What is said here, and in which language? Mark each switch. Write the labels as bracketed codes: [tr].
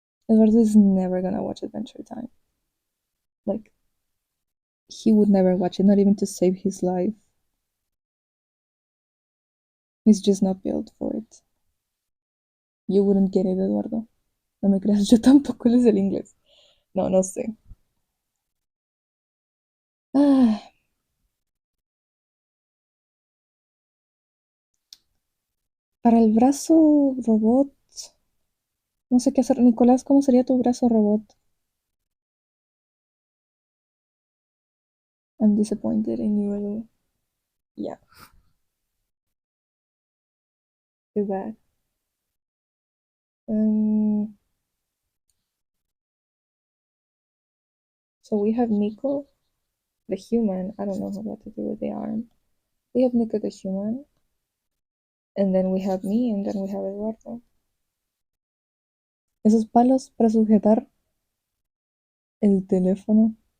[en] Eduardo is never gonna watch Adventure Time. Like he would never watch it, not even to save his life. He's just not built for it. You wouldn't get it, Eduardo. [es] No me creas, yo tampoco les el inglés. No, no sé. Ah, para el brazo robot, no sé qué hacer. Nicolás, ¿cómo sería tu brazo robot? [en] I'm disappointed in you, Edu. Yeah, too bad. Um, so we have Nico, the human. I don't know what to do with the arm. We have Nico, the human, and then we have me, and then we have Eduardo. [es] Esos palos para sujetar el teléfono.